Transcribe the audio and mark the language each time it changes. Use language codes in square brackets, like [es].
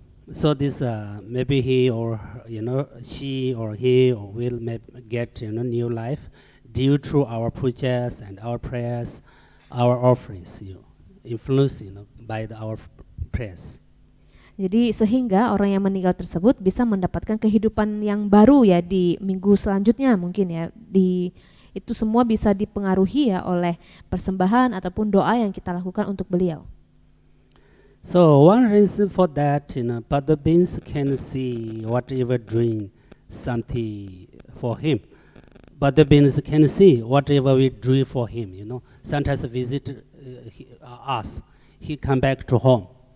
[en] So this maybe he or she or he will get new life due to our pujas and our prayers, our offerings. Influence by our prayers. [id] Jadi sehingga orang yang meninggal tersebut bisa mendapatkan kehidupan yang baru ya di minggu selanjutnya mungkin ya. Itu semua bisa dipengaruhi ya oleh persembahan ataupun doa yang kita lakukan untuk beliau. [en] So one reason for that, Pada beings can see whatever doing something for him. Pada beings can see whatever we do for him. Sometimes visit us, he come back to home.